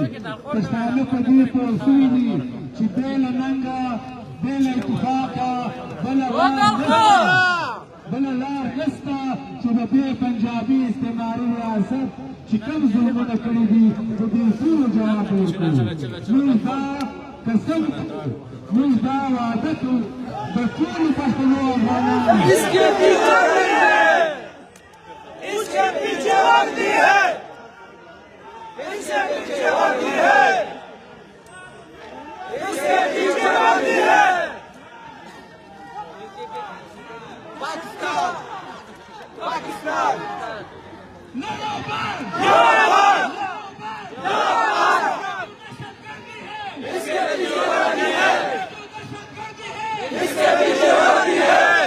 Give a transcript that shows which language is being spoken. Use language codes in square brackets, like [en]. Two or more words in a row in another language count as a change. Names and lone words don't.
[ps] پښتانه په دې پوه شوي دي چې بې له ننګه بې له اتفاقه بله لار نشته چې د دې پنجابي استعماري ریاست چې کوم ظلمونه کړي دي د دې ټولو جواب ورکوو. موږ دا قسم موږ دا وعده کوو د ټولو پښتنو افغانانو. [ur] اس کے پیچھے وردی ہے اس کے پیچھے وردی ہے اس کے پیچھے وردی ہے اس کے پیچھے وردی ہے پاکستان پاکستان زندہ باد زندہ باد اس کے پیچھے وردی ہے اس کے پیچھے وردی ہے